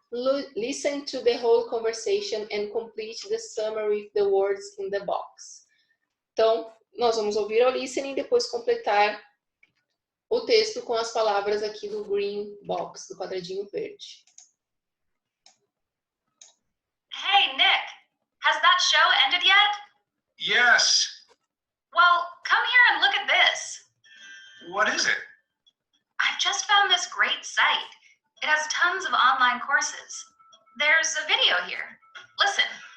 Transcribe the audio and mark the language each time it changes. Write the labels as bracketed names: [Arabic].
[English] Listen to the whole conversation and complete the summary with the words in the box. [Portuguese] Então, nós vamos ouvir o listening e depois completar o texto com as palavras aqui do [English] green box, [Portuguese] do quadradinho verde. [English] Hey, Nick, has that show ended yet? Yes. Well, come here and look at this. What is it? I've just found this great site. It has tons of online courses. There's a video here. Listen.